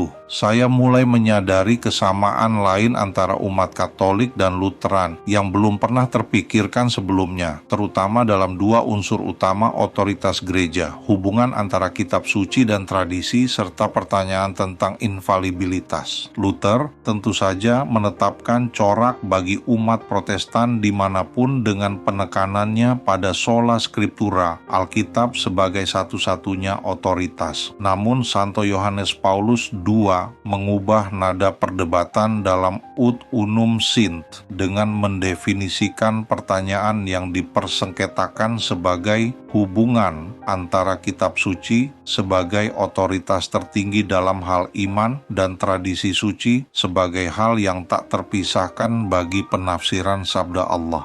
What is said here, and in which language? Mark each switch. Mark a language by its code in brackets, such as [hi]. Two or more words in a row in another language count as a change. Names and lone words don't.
[id] Saya mulai menyadari kesamaan lain antara umat Katolik dan Lutheran yang belum pernah terpikirkan sebelumnya, terutama dalam dua unsur utama otoritas gereja, hubungan antara kitab suci dan tradisi, serta pertanyaan tentang infalibilitas. Luther tentu saja menetapkan corak bagi umat Protestan dimanapun dengan penekanannya pada [la] sola scriptura, [id] Alkitab sebagai satu-satunya otoritas. Namun Santo Yohanes Paulus II mengubah nada perdebatan dalam Ut Unum Sint dengan mendefinisikan pertanyaan yang dipersengketakan sebagai hubungan antara kitab suci sebagai otoritas tertinggi dalam hal iman dan tradisi suci sebagai hal yang tak terpisahkan bagi penafsiran sabda Allah.